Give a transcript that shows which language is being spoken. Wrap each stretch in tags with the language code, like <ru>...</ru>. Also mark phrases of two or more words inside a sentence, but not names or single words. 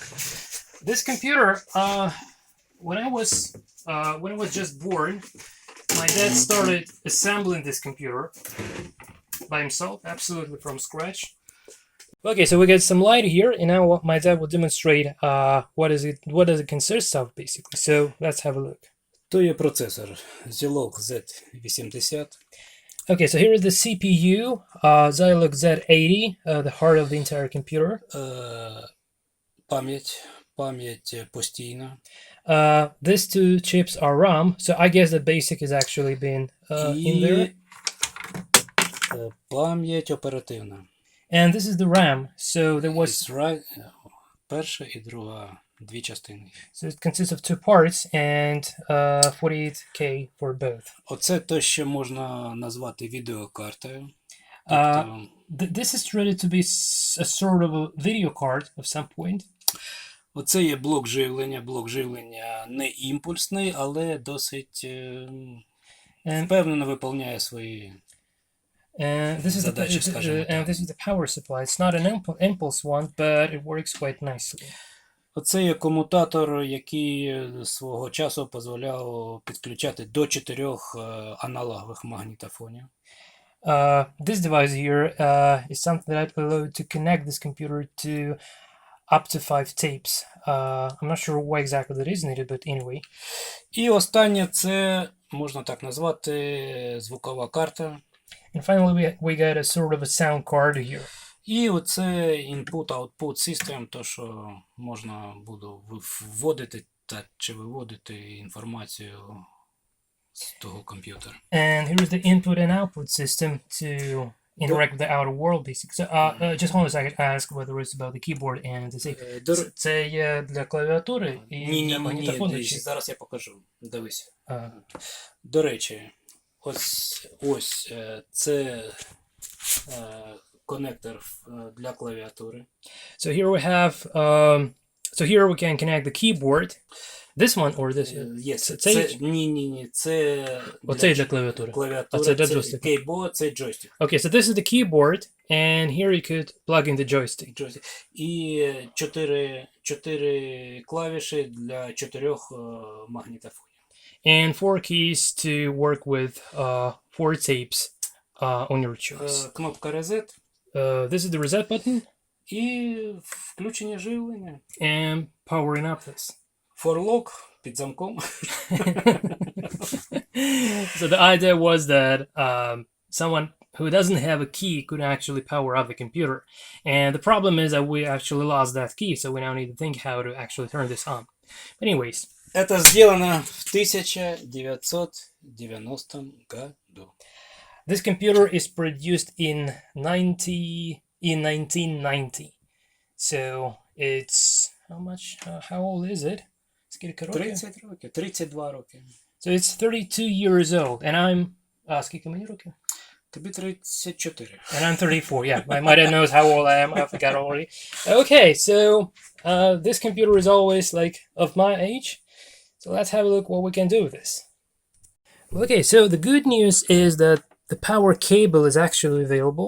<en>This computer, when I was just born, my dad started assembling this computer by himself, absolutely from scratch. Okay, so we get some light here, and now my dad will demonstrate what does it consist of, basically. So let's have a look.</en> <uk>То є процесор Zilog Z80.</uk> <en>Okay, so here is the CPU, Zilog Z80, the heart of the entire computer.</en> <uk>Пам'ять постійна.</uk> <en>These two chips are RAM, so I guess the basic is actually been in there.</en> <uk>Пам'ять оперативна.</uk> <en>And this is the RAM, so there was...</en> <uk>Перша і друга, дві частини.</uk> <en>So it consists of two parts and 48K for both.</en> <uk>Оце то, що можна назвати відеокартою.</uk> <en>This is treated to be a sort of a video card of some point.</en> <uk>Оце є блок живлення. Блок живлення не імпульсний, але досить впевнено виконує свої задачі, скажімо так.</uk> <en>And this is the power supply. It's not an impulse one, but it works quite nicely.</en> <uk>Оце є комутатор, який свого часу дозволяв підключати до 4 аналогових магнітофонів.</uk> <en>This device here is something that allowed to connect this computer to up to 5 tapes. I'm not sure why exactly that is needed, but anyway.</en> <uk>І останнє це, можна так назвати, звукова карта.</uk> <en>And finally we got a sort of a sound card here.</en> <uk>І оце</uk> <en>input-output system,</en> <uk>то що можна буде вводити чи виводити інформацію з того комп'ютера.</uk> <en>And here is the input and output system to interact with the outer world, basically. So, just hold on a second, ask whether it's about the keyboard and the save.</en> <uk>Це є для клавіатури і для магнітофону? Ні, зараз я покажу. Дивись. До речі, ось це коннектор для клавіатури.</uk> <en>So here we have, so here we can connect the keyboard. This one or this? Yes.</en> <uk>Ні. Це оцей для клавіатури. Клавіатура, це для джойстика. Кейборд, це джойстик.</uk> <en>Okay, so this is the keyboard, and here you could plug in the joystick.</en> <uk>І 4 клавіші для 4 магнітофонів.</uk> <en>And 4 keys to work with 4 tapes on your choice.</en> <uk>Кнопка reset.</uk> <en>This is the reset button.</en> <uk>І включення живлення.</uk> <en>And powering up this. For lock</en> <uk>під замком.</uk> <en>So the idea was that someone who doesn't have a key could actually power up the computer. And the problem is that we actually lost that key, so we now need to think how to actually turn this on. But anyways.</en> <ru>Это сделано в 1990 году.</ru> <en>This computer is produced in 1990. So it's how much? How old is it?</en> <uk>30 років, 32 роки.</uk> <en>So it's 32 years old, and I'm</en> <uk>скільки мені років? Тобі 34.</uk> <en>And I'm 34. Yeah, my mother knows how old I am. I forgot already. Okay, so this computer is always like of my age. So let's have a look what we can do with this. Okay, so the good news is that the power cable is actually available.</en>